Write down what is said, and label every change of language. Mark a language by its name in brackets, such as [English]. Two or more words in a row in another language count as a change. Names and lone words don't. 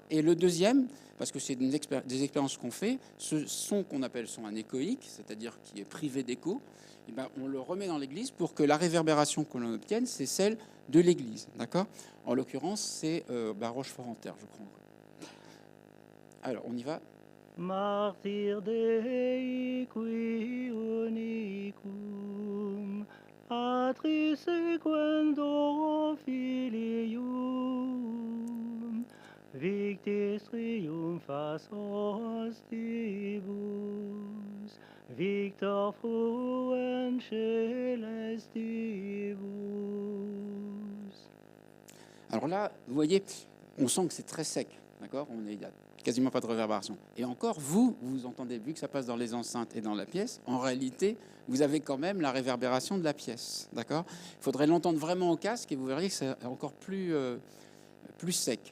[French] Et le deuxième, parce que c'est des expériences qu'on fait, ce son qu'on appelle son anéchoïque, c'est-à-dire qui est privé d'écho, eh ben, on le remet dans l'église pour que la réverbération que l'on obtienne, c'est celle de l'église. D'accord ? En l'occurrence, c'est Rochefort-en-Terre, je crois. Alors, on y va. [Latin] Martyr Dei qui unicum atris sequendo filium victis triumphas ostibus victor fruent celestibus. [French] Alors là, vous voyez, on sent que c'est très sec, d'accord ? Il n'y a quasiment pas de réverbération. Et encore, vous entendez, vu que ça passe dans les enceintes et dans la pièce, en réalité, vous avez quand même la réverbération de la pièce, d'accord ? Il faudrait l'entendre vraiment au casque et vous verriez que c'est encore plus sec.